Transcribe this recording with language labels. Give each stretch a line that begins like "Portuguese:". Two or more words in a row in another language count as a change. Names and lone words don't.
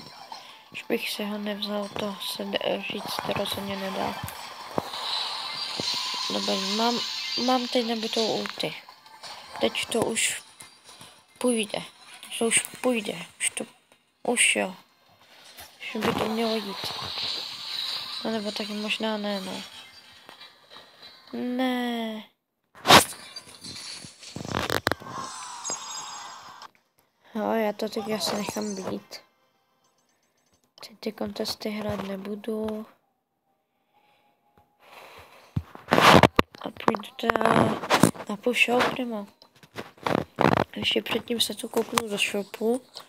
Czech: Když bych si ho nevzal, to se říct rozhodně nedá. Dobrý, mám teď nabitou ulti. Teď to už půjde. Už jo. Už by to mělo jít. No nebo taky možná ne, no. Ne. No, já to teď asi nechám být. Ty kontesty hrát nebudu. na půl shop prima. Ještě předtím se tu kouknu do shopu.